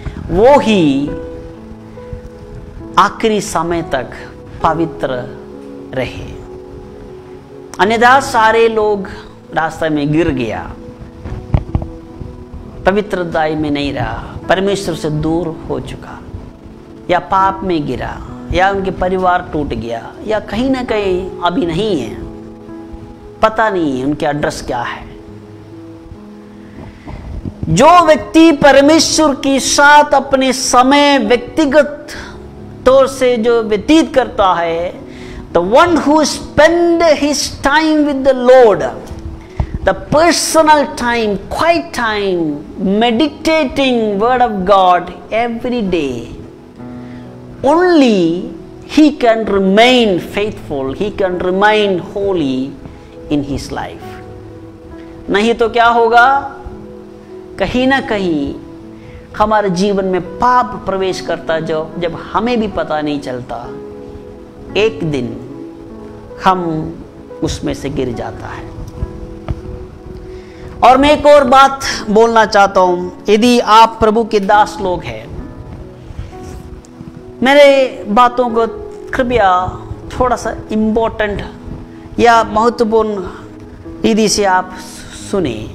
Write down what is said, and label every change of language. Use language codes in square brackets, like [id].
[hi] वो ही आखिरी समय तक पवित्र रहे, अन्यथा सारे लोग रास्ते में गिर गया, पवित्रताई में नहीं रहा, परमेश्वर से दूर हो चुका, या पाप में गिरा, या उनके परिवार टूट गया, या कहीं ना कहीं अभी नहीं है, पता नहीं है उनके एड्रेस क्या है। जो व्यक्ति परमेश्वर के साथ अपने समय व्यक्तिगत तौर से जो व्यतीत करता है, [en] the one who spend his time with the Lord, the personal time, quiet time, meditating word of God every day, only he can remain faithful, he can remain holy in his life. [hi] नहीं तो क्या होगा? कहीं ना कहीं हमारे जीवन में पाप प्रवेश करता, जो जब हमें भी पता नहीं चलता, एक दिन हम उसमें से गिर जाता है। और मैं एक और बात बोलना चाहता हूं, यदि आप प्रभु के दास लोग हैं, मेरे बातों को कृपया थोड़ा सा इम्पोर्टेंट या महत्वपूर्ण विधि से आप सुने।